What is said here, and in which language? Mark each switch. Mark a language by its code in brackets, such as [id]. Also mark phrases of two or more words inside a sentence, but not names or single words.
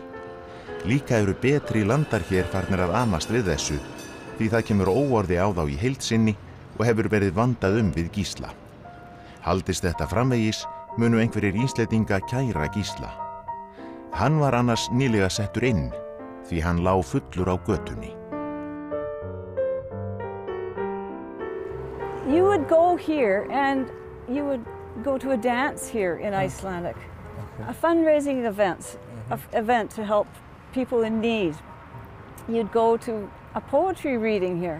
[is] Líka eru betri landar hér farnir að amast við þessu, því það kemur óorði á þá í heild sinni og hefur verið vandað við Gísla. Haldist þetta framvegis, munu einhverjir Íslendinga kæra Gísla. Hann var annars nýlega settur inn, því hann lá fullur á götunni. [en] You would go here and you would go to a dance here in Icelandic, a fundraising event to help people in need. You'd go to a poetry reading here.